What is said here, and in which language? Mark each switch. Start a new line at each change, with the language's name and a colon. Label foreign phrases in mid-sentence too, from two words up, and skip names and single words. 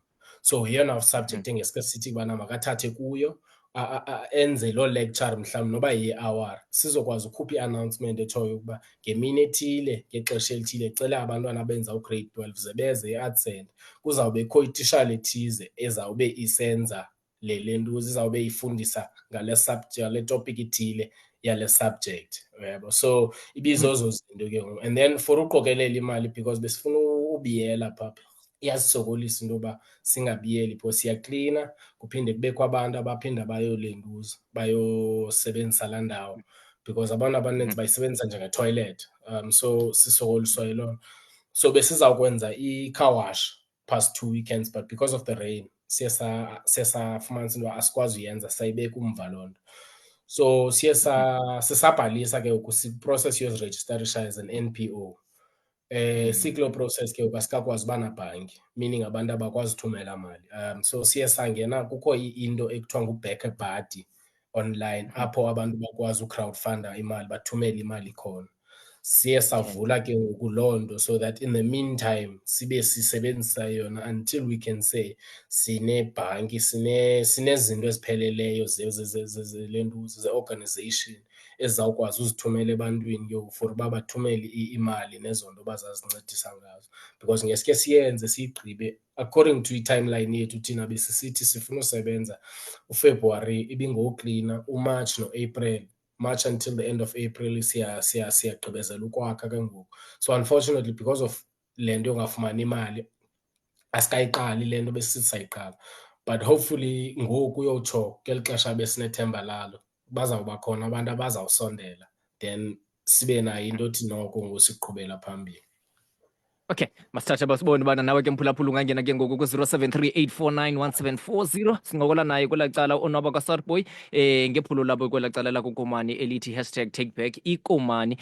Xhosa: So yeyona subject engeske sithi ubana makathathe kuyo enze loo lecture mhlawumbi noba yi-hour, sizokwazi ukhupha i-announcement etshoyo ukuba ngemini ethile ngexesha elithile cela abantwana abenza ugrade 12 ze beze e-art center. Kuzawubekho itishala ethize ezawube isenza le ntuza, izawube ifundisa ngale topic ithile yale subject, uyabo. So ibizozo zinto ke ngoku,
English: and then for
Xhosa: uqokelela imali because besifuna ubiyela phaa, iyasisokolisa into yoba singabiyeli pho. Siyaklina kuphinde kubekho abantu abaphinda bayolentuza bayosebenzisa laa ndawo because abantu abaninzi bayisebenzisa njengetoilet. So sisokoliswa yiloo nto. So besizawukwenza i-
English: car wash past 2 weekends but because of the rain
Xhosa: siye safumanisa into yoba asikwazi uyenza, sayibeka umva loo nto. So siye sisabhalisa ke ngoku siprocess yozirejistarisha
English: as an NPO.
Xhosa: Sikuloo process ke ngoku asikakwazi uba nabhanki, meaning abantu abakwazi uthumela mali. So siye sangena, kukho into ekuthiwa ngu-Back Buddy online apho abantu bakwazi ucrowdfunda imali, bathumele imali khona. Siye savula ke ngoku loo nto
English: so that in the meantime
Xhosa: sibe sisebenzisa yona
English: until we can say
Xhosa: sinebhanki, sinezinto ezipheleleyo le ntuza ze-organization ezizawukwazi uzithumela ebantwini ke ngoku for uba bathumele imali nezo nto bazazincedisa ngazo. Because ngeske siyenze siyigqibe
English: according to
Xhosa: i-timeline yethu thina besisithi sifuna usebenza uFebruary ibingoklina, uMarch noApril,
English: March until the end of April
Xhosa: siyagqibezela ukwakha ke ngoku.
English: So unfortunately because of
Xhosa: le nto yongafumani imali asikayiqali le nto besisithi sayiqala, but hopefully ngoku uyotsho ngeli xesha besinethemba lalo bazawuba khona abantu abazawusondela then sibe nayo into othi noko ngosiqhubela phambili. Okay, masithathe basibone ubana nawe ke mphulaphula ungangena ke ngoku ku-0738491740 sincokola naye kwelaa cala onwaba kaStarboy ngephulo labo kwelaa cala lakukomani elithi #takeback ikomani.